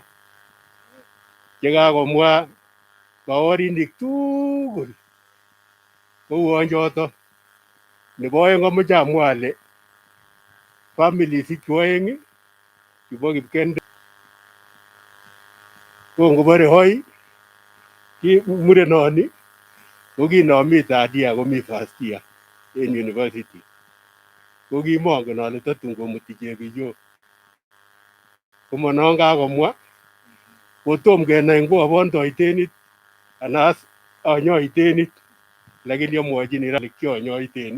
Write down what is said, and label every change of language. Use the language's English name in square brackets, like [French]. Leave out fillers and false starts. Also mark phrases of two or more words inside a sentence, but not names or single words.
[Kalenjin] Chekakomwa baorinik tugul kouon choto. Nebo oeng amoche amwa ale families ichu oeng chubo Kipkende ko ngobore hoi murenoni ko kinomi [English] third year [Kalenjin] komi [English] first year [Kalenjin] en university. Ko kimongen ale tatun komuti chebichok. Komanon kakomwa kotom kenai ngo abon toitenit anan anyoitenit, lakini amwochini ra kianyoitenit.